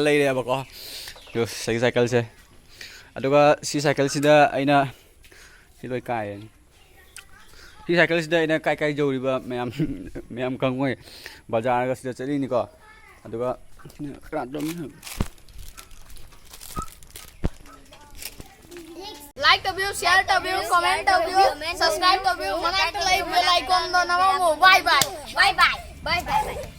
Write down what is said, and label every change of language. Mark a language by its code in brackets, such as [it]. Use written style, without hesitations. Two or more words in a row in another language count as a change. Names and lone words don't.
[mni] ꯂꯩꯔꯦꯕꯀꯣ ꯁꯤꯒꯤ ꯁꯥꯏꯀꯜꯁꯦ ꯑꯗꯨꯒ ꯁꯤ ꯁꯥꯏꯀꯜꯁꯤꯗ ꯑꯩꯅ ꯁꯤ ꯂꯣꯏ ꯀꯥꯏꯔꯅꯤ ꯁꯤ ꯁꯥꯏꯀꯜꯁꯤꯗ ꯑꯩꯅ ꯀꯥꯏ ꯌꯧꯔꯤꯕ ꯃꯌꯥꯝ ꯈꯪꯉꯣꯏ ꯕꯖꯥꯔꯒ ꯁꯤꯗ ꯆꯠꯂꯤꯅꯤꯀꯣ ꯑꯗꯨꯒ Like taubiyo, share taubiyo, comment taubiyo, subscribe taubiyo, mana like [en] bell icon [mni] do namamu. [en] Bye bye. Bye bye. Bye bye.